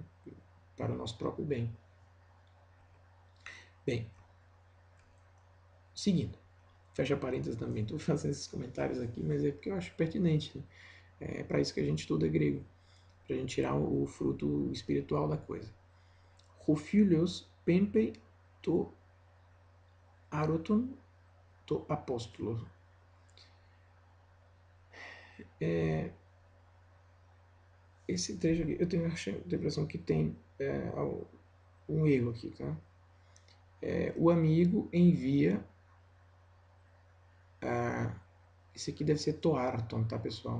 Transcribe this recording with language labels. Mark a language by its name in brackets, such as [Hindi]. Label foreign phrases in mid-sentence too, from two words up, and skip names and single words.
[Portuguese] Para o nosso próprio bem. Bem, seguindo, fecha parênteses também, estou fazendo esses comentários aqui, mas é porque eu acho pertinente, né? É para isso que a gente estuda grego, para a gente tirar o fruto espiritual da coisa. [Greek] Ὁ φίλος πέμπει τὸν ἄρτον τῷ ἀποστόλῳ. [Portuguese] esse trecho aqui, eu tenho a impressão que tem um erro aqui, tá? O amigo envia esse aqui deve ser toarton, tá, pessoal?